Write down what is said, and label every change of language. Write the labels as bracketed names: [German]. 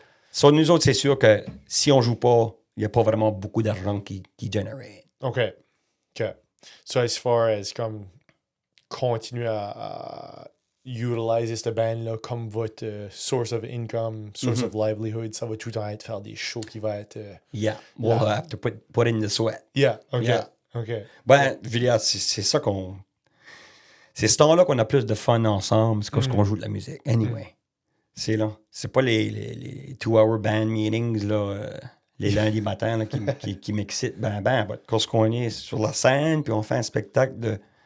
[French] So, nous autres, c'est sûr que si on joue pas, il n'y a pas vraiment beaucoup d'argent qui génère. [English] OK. [French] So, [English] as far as [French] comme continuer à utiliser cette band-là comme votre [English] source of income, source of livelihood, [French] ça va tout le temps être faire des shows qui vont être... [English] we'll have to put in the sweat. Yeah, OK. [French] Ben, je veux dire, c'est ça qu'on... C'est ce temps-là qu'on a plus de fun ensemble, c'est quand on joue de la musique. Anyway, c'est là. C'est pas les [English] 2-hour band meetings, [French] là, les lundis matins, là, qui m'excitent. Quand on est sur la scène, puis on fait un spectacle de...